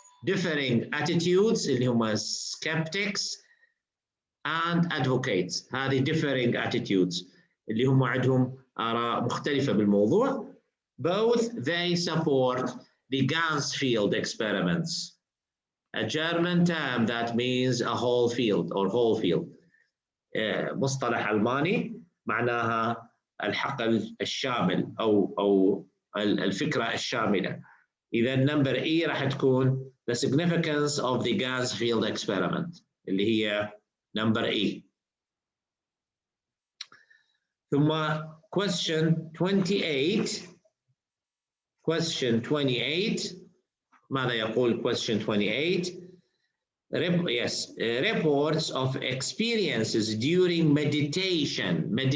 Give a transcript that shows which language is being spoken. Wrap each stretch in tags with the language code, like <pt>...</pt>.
<en>differing attitudes</en> <ar>اللي هم</ar> <en>skeptics and advocates.</en> <ar>هذه</ar> <en>differing attitudes</en> <ar>اللي هم عندهم آراء مختلفة بالموضوع.</ar> <en>Both they support the Ganzfield experiments, a German term that means a whole field or whole field.</en> <ar>مصطلح ألماني معناها الحقل الشامل أو الفكرة الشاملة. إذا</ar> <en>number E</en> <ar>راح تكون</ar> <en>the significance of the Ganzfield experiment</en> <ar>اللي هي</ar> <en>number E.</en> <ar>ثم question 28.</ar> <en>Question 28.</en> <ar>ماذا يقول question 28?</ar> <en>Reports of experiences during meditation.</en>